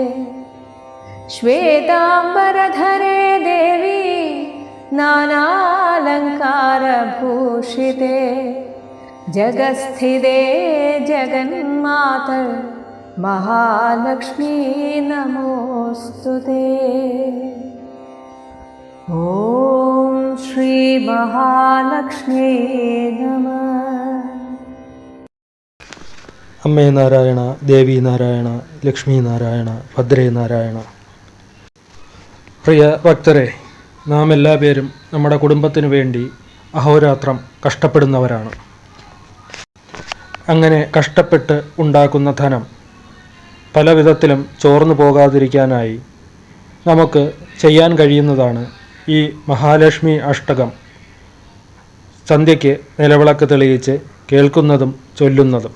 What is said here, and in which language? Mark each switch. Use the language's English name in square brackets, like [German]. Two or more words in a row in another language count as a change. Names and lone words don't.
[Sanskrit] श्वेताम्बरधरे देवी नानालङ्कारभूषिते जगत्स्थिते जगन्माता महालक्ष्मी नमोऽस्तुते। ॐ श्री महालक्ष्मी नमः। [Malayalam] അമ്മേ നാരായണ, ദേവി നാരായണ, ലക്ഷ്മി നാരായണ, ഭദ്രേ നാരായണ. പ്രിയ ഭക്തരെ, നാം എല്ലാ പേരും നമ്മുടെ കുടുംബത്തിനു വേണ്ടി അഹോരാത്രം കഷ്ടപ്പെടുന്നവരാണ്. അങ്ങനെ കഷ്ടപ്പെട്ട് ഉണ്ടാക്കുന്ന ധനം പല വിധത്തിലും ചോർന്നു പോകാതിരിക്കാനായി നമുക്ക് ചെയ്യാൻ കഴിയുന്നതാണ് ഈ മഹാലക്ഷ്മി അഷ്ടകം സന്ധ്യയ്ക്ക് നിലവിളക്ക് തെളിയിച്ച് കേൾക്കുന്നതും ചൊല്ലുന്നതും.